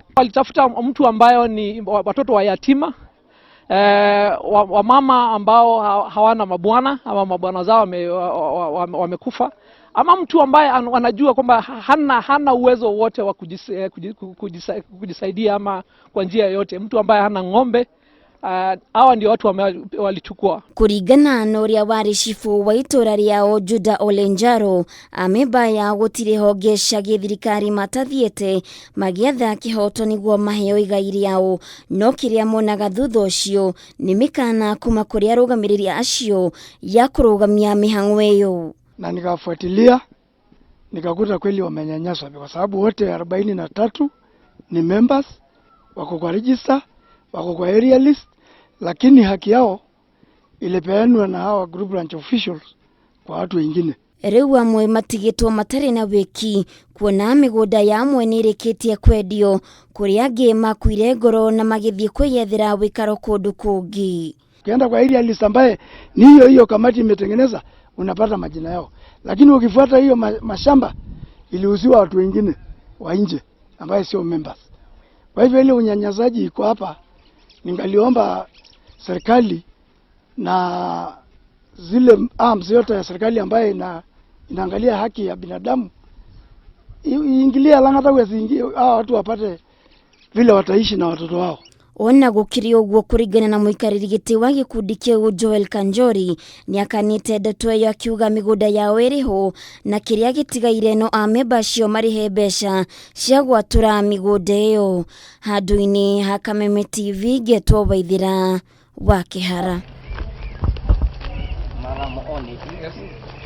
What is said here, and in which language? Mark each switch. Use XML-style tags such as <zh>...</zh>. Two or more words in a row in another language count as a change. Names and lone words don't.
<sw>Walitafuta mtu ambayo ni watoto wa yatima, wamama ambao hawana mabwana ama mabwana zao wamekufa, ama mtu ambaye anajua kwamba hana uwezo wote wa kujisaidia ama kwa njia yoyote, mtu ambaye hana ng'ombe. Hawa ndio watu walichukua.</sw> <ki>Kuringana na uria wari cifu wa itura riao Juda Olenjaro, amemba ya gutire honge cia githirikari matathiete magietha kihoto niguo maheo igai riao, no kiria monaga thutha ucio ni mikana kuma kuri arugamiriri acio ya kurugamia mihang'o iyo.</ki> <sw>Na nikafuatilia nikakuta kweli wamenyanyaswa kwa sababu wote 43 ni members, wako kwa register, wako kwa</sw> <en>area list,</en> <sw>lakini haki yao ilipeanwa na hawa</sw> <en>group branch officials</en> <sw>kwa watu wengine.</sw> <ki>Riu amwe matigitwo matari na wiki kuona migunda ya amwe nirikitie kwendio, kuri angi makuire ngoro na magithie kwiyethera wikaro kundu kungi.</ki> <sw>Ukienda kwa</sw> <en>area list</en> <sw>ambaye ni hiyo kamati imetengeneza unapata majina yao, lakini ukifuata hiyo mashamba iliuziwa watu wengine wa nje ambaye sio members. Kwa hivyo ile unyanyasaji iko hapa. Ningaliomba serikali na zile arms yote ya serikali ambaye inaangalia haki ya binadamu iingilie Lang'ata wezi watu wapate vile wataishi na watoto wao.</sw> <ki>Ona gukiri uguo kuringana na muikariri giti wa gikundi kiu Joel Kanjori ni akanite ndeto iyo akiuga migunda yao iriho na kiria gitigaire no amemba cio marihe mbeca cia gwatura migunda iyo. Handu-ini ha Kameme TV Getwo Waithira wa Kihara.</ki>